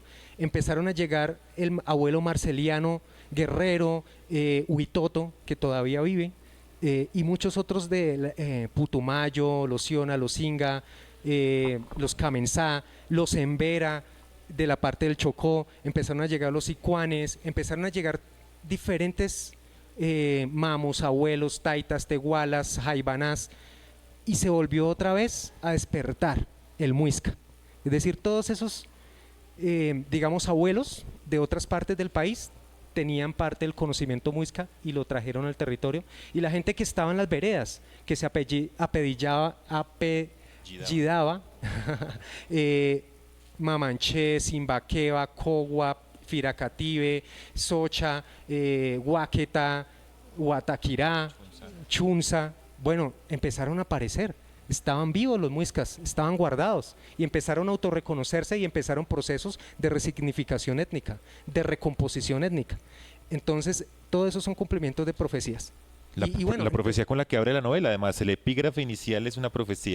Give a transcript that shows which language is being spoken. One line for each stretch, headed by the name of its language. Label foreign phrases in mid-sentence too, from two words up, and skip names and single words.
Spanish: Empezaron a llegar el abuelo Marceliano Guerrero, Huitoto, que todavía vive, y muchos otros de Putumayo, los Siona, los Inga, los Camensá, los Embera, de la parte del Chocó, empezaron a llegar los Sicuanes, empezaron a llegar diferentes mamos, abuelos, taitas, tehualas, jaibanás, y se volvió otra vez a despertar el muisca. Es decir, todos esos, digamos, abuelos de otras partes del país tenían parte del conocimiento muisca y lo trajeron al territorio, y la gente que estaba en las veredas, que se apellidaba Mamanché, Simbaqueba, Cogua, Firacative, Socha, Huaqueta, Guataquirá, Chunza, bueno, empezaron a aparecer. Estaban vivos los muiscas, estaban guardados y empezaron a autorreconocerse y empezaron procesos de resignificación étnica, de recomposición étnica. Entonces, todo eso son cumplimientos de profecías. La profecía con la que abre la novela, además, el epígrafe inicial es una profecía.